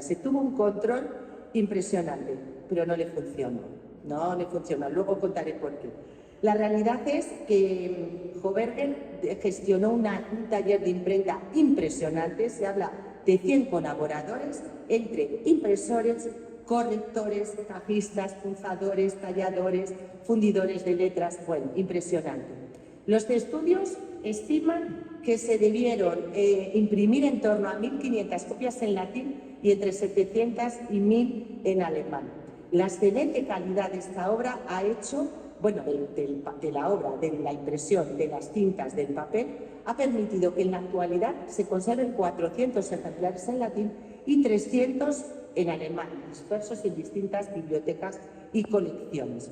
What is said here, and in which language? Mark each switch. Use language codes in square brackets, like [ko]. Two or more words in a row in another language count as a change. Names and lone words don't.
[es] Se tuvo un control impresionante, pero no le funcionó. No le funcionó. Luego contaré por qué. La realidad es que Koberger gestionó un taller de imprenta impresionante. Se habla de 100 colaboradores entre impresores, correctores, cajistas, punzadores, talladores, fundidores de letras. Bueno, impresionante. Los estudios estiman que se debieron imprimir en torno a 1.500 copias en latín y entre 700 y 1.000 en alemán. La excelente calidad de esta obra ha hecho, bueno, de la obra, de la impresión, de las tintas, del papel, ha permitido que en la actualidad se conserven 400 ejemplares en latín y 300 en alemán, dispersos en distintas bibliotecas y colecciones.